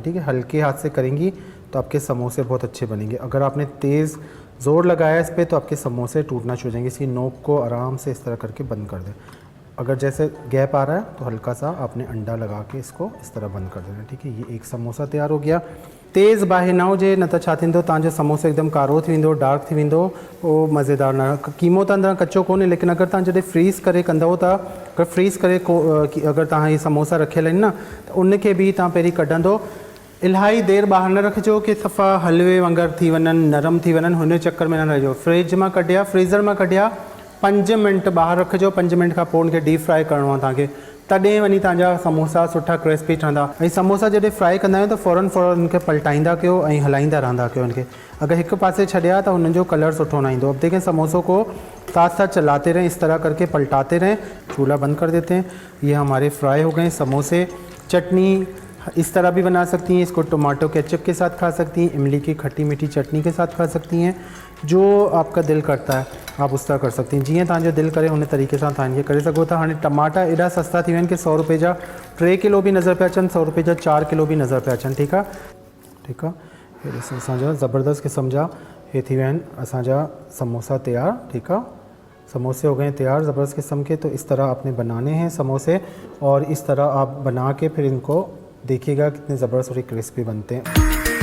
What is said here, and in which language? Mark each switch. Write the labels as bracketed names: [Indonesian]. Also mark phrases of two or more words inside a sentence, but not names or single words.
[Urdu] ٹھیک ہے، ہلکے ہاتھ سے کریں گی تو آپ کے سموسے بہت اچھے بنیں گے. اگر آپ نے تیز زور لگایا اس پر تو آپ کے سموسے ٹوٹنا شروع ہو جائیں گے. اس کی نوک کو آرام سے اس طرح کر کے بند کر دیں۔ اگر جیسے گیپ آ رہا ہے تو ہلکا سا آپ نے انڈا لگا کے اس کو اس طرح بند کر دینا. ٹھیک ہے، یہ ایک سموسہ تیار ہو گیا. [Sindhi] तेज़ बाहि न हुजे न त छा थींदो, तव्हांजो समोसो एकदम कारो थी वेंदो, डार्क थी वेंदो, उहो मज़ेदार न। कीमो त अंदरां कचो कोन्हे, लेकिन अगर तव्हां जॾहिं फ्रीज़ करे कंदव था, अगर फ्रीज़ करे अगर तव्हां इहे समोसा रखियल आहिनि न त उनखे बि तव्हां पहिरीं कढंदो। इलाही देर ॿाहिरि न रखिजो कि सफ़ा हलवे वांगुरु थी वञनि, नरम थी वञनि, हुन चक्कर में न रहिजो। फ्रिज मां कढिया, फ्रीज़र मां कढिया, 5 मिंट ॿाहिरि रखिजो। 5 मिंट खां पोइ उनखे [English] deep fry [Sindhi] करिणो आहे तव्हांखे, तॾहिं वञी तव्हांजा समोसा सुठा क्रिस्पी ठहंदा। ऐं समोसा जॾहिं फ्राई कंदा आहियूं त फ़ौरन उनखे पलटाईंदा कयो ऐं हलाईंदा रहंदा कयो उनखे। अगर हिक पासे छॾिया तो उनजो कलर सुठो न ईंदो। [Urdu] اب دیکھیں سموسوں کو ساتھ ساتھ چلاتے رہیں، اس طرح کر کے پلٹاتے رہیں. چولہا بند کر دیتے ہیں. یہ ہمارے فرائی ہو گئے سموسے۔ چٹنی اس طرح بھی بنا سکتی ہیں، اس کو [English] tomato ketchup [Urdu] کے ساتھ کھا سکتی ہیں، املی کی کھٹی میٹھی چٹنی کے ساتھ کھا سکتی ہیں. جو آپ کا دل کرتا ہے آپ اس طرح کر سکتی ہیں, [Sindhi] जीअं तव्हांजो दिल करे उन तरीक़े सां तव्हां इहे करे सघो था। हाणे टमाटा एॾा सस्ता थी विया आहिनि कि 100 रुपए जा 3 किलो भी नज़र पिया अचनि, 100 रुपए जा 4 किलो भी नज़र पिया अचनि। ठीक आहे, हे ॾिसो असांजा ज़बरदस्त क़िस्म जा हे थी विया आहिनि असांजा समोसा तैयार। ठीक आहे, [Urdu] سموسے ہو گئے تیار زبردست قسم کے۔ تو اس طرح آپ نے بنانے ہیں سموسے اور اس طرح آپ بنا کے پھر ان کو دیکھیے گا کتنے زبردست اور کرسپی بنتے ہیں.